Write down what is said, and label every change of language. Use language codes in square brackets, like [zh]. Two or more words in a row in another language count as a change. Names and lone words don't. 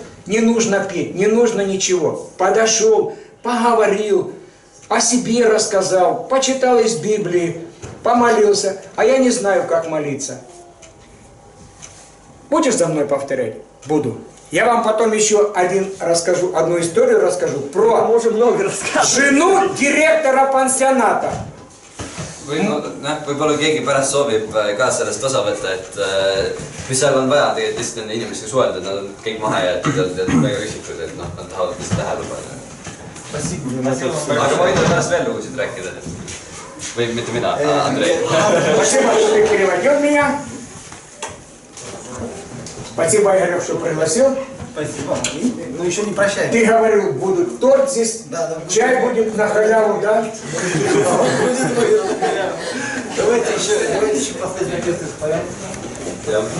[ru] Не нужно петь, не нужно ничего. Подошел, поговорил, о себе рассказал, почитал из Библии, помолился. А я не знаю, как молиться. Будешь за мной повторять? Буду. Я вам потом еще одну историю расскажу про жену директора пансионата. [et] Võib-olla keegi pärast soovib ka sellest osa võtta, et mis seal on vaja tegelikult lihtsalt nende inimestega suhelda, nad on kõik maha jäetud ja väga üksikud, et nad tahavad lihtsalt tähelepanu. aga ma võin teile pärast veel lugusid rääkida. Või mitte mina, Andrei. [ru] Спасибо, что ты переводил меня. Спасибо, Игорь, что пригласил. Спасибо. Ну еще не прощай. Ты говорил, будет торт здесь, чай будет на халяву, да? Давайте еще последний песня споем.